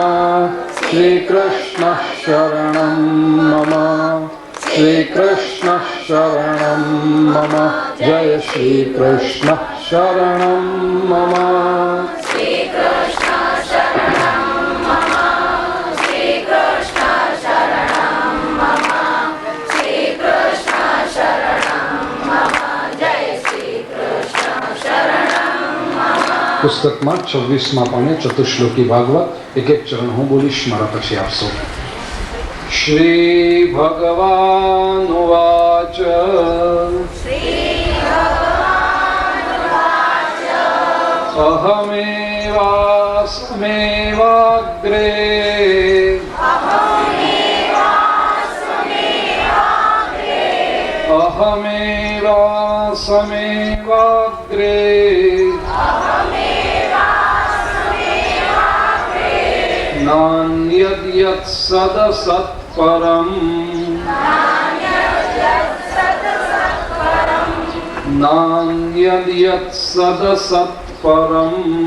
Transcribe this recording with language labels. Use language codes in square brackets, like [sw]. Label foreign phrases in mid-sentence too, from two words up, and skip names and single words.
[sa] श्री कृष्ण शरणं मम, श्री कृष्ण शरणं मम, जय श्री कृष्ण शरणं मम. श्री कृष्ण शरणं मम, श्री कृष्ण शरणं मम, श्री कृष्ण शरणं मम, जय श्री कृष्ण शरणं. [gu] પુસ્તકમાં 26મા પાને ચતુશ્લોકી ભાગવત, એક ચરણ હું બોલીશ, મારા પછી આપશો. [sa] શ્રી ભગવાન ઉવાચ, અહમેવાસ્મેવાગ્રે અહમેવાસ્મેવાગ્રે नान्यद्यत् सदसत्परम्, नान्यद्यत् सदसत्परम्,